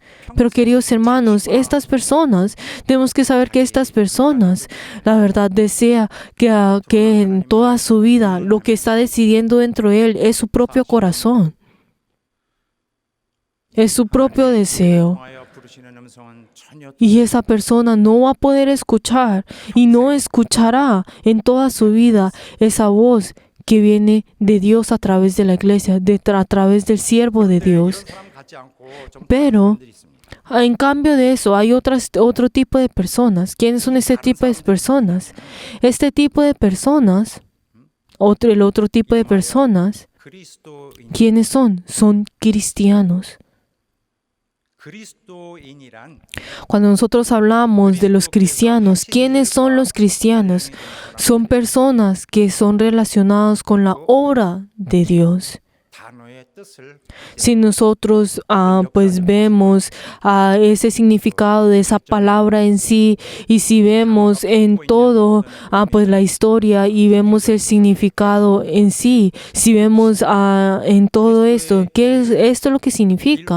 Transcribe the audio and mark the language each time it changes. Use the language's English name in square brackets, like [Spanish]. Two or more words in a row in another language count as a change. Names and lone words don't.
[Spanish] Pero queridos hermanos, tenemos que saber que estas personas, la verdad, desea que en toda su vida lo que está decidiendo dentro de él es su propio corazón. Es su propio deseo. [Korean] 통하여 부르시는 음성은 전혀 [Spanish] Y esa persona no va a poder escuchar y no escuchará en toda su vida esa voz que viene de Dios a través de la iglesia, a través del siervo de Dios. [Korean] 이런 사람 같지 않고 좀 [Spanish] Pero [Korean] 다른 사람들이 있습니다. [Spanish] en cambio de eso, hay otro tipo de personas. ¿Quiénes son este tipo de personas? Este tipo de personas, el otro tipo de personas, [Korean] 그리스도인 [Spanish] ¿quiénes son? Son cristianos. [Korean] 그리스도인이란 [Spanish] Cuando nosotros hablamos de los cristianos, ¿quiénes son los cristianos? Son personas que son relacionadas con la obra de Dios. [Korean] 단어의 뜻을 [Spanish] Si nosotros vemos ese significado de esa palabra en sí, y si vemos en todo la historia y vemos el significado en sí, si vemos en todo esto, ¿qué es esto lo que significa?